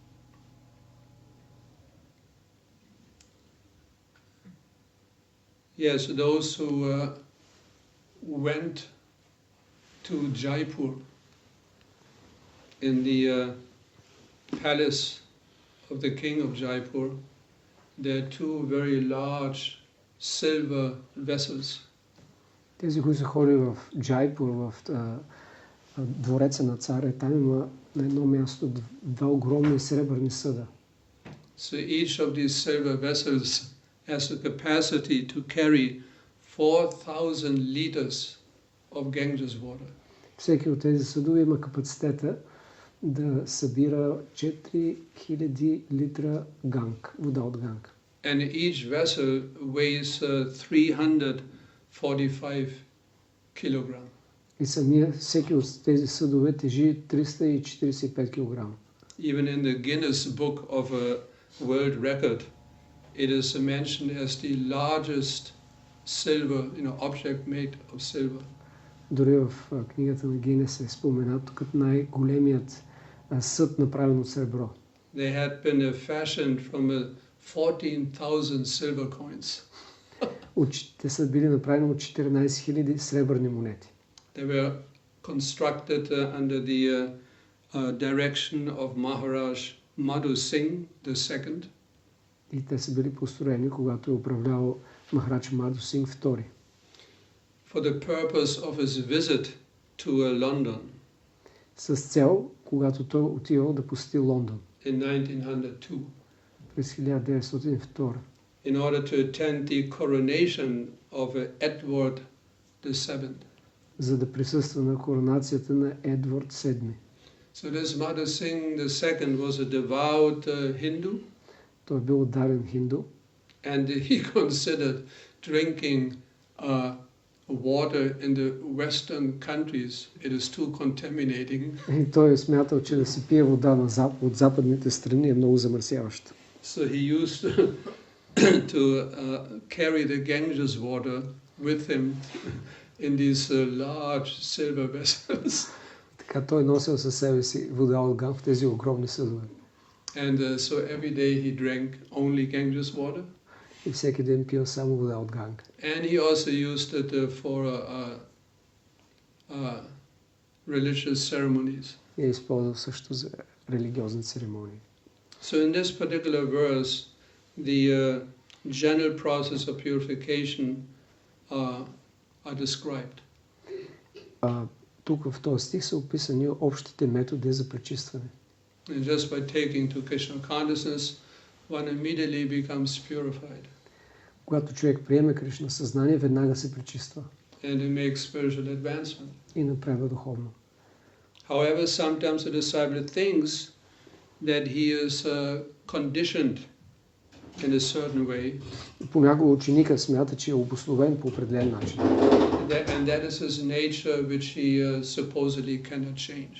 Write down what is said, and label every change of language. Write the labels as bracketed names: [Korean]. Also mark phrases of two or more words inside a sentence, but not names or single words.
[English] Yes, those who went to Jaipur in the palace of the king of Jaipur, there are two very large silver vessels. [Bulgarian] Тези, които са ходили в Джайпур, в двореца на царя, там има на едно място два огромни сребърни съда. [English] So each of these silver vessels has the capacity to carry 4,000 liters of Ganges water. [Bulgarian] Всеки от тези съдове има капацитета да събира 4000 литра ганг, вода от ганг. [English] And each vessel weighs 345 kilogram. [Bulgarian] И всеки от тези съдове тежи 345 кг. [English] Even in the Guinness Book of a World Record, it is mentioned as the largest silver, object made of silver. [Bulgarian] Дори в книгата на Гинес е споменато като най-големият съд, направен от сребро. [English] They had been fashioned from 14,000 silver coins. [Bulgarian] Те са били направени от 14 000 сребърни монети. [English] They were constructed under the direction of Maharaj Madhu Singh II. [Bulgarian] И те са били построени, когато е управлявал Махарадж Мадху Синг II. [English] For the purpose of his visit to London. [Bulgarian] С цел, когато той отивал да посети Лондон. [English] In 1902. [Bulgarian] През 1902. [English] In order to attend the coronation of Edward VII. [Bulgarian] За да присъства на коронацията на Едвард VII. [English] So this Madhu Singh II was a devout Hindu. [Bulgarian] Той бил отдаден хинду. [English] And he considered drinking water in the Western countries. It is too contaminating. [Bulgarian] И той е смятал, че да се пие вода от западните страни е много замърсяваща. [English] So he used to carry the Ganges water with him in these large silver vessels. [Bulgarian] Така той носил със себе си вода от Ганг в тези огромни съдове. [English] And so every day he drank only Ganges water. [Bulgarian] И всеки ден пил само вода от Ганг. [English] And he also used it for religious ceremonies. [Bulgarian] И е използвал също за религиозни церемонии. [English] So in this particular verse, the general process of purification are described. [Bulgarian] Тук в този стих са описани общите методи за пречистване. [English] And just by taking to Krishna consciousness, one immediately becomes purified. [Bulgarian] Когато човек приеме Кришна съзнание, веднага се пречиства. [English] And it makes spiritual advancement. [Bulgarian] И напредва духовно. [English] However, sometimes the disciple thinks that he is conditioned in a certain way, [Bulgarian] Понякога ученика смята, че е обусловен по определен начин. [English] and that is his nature which he supposedly cannot change.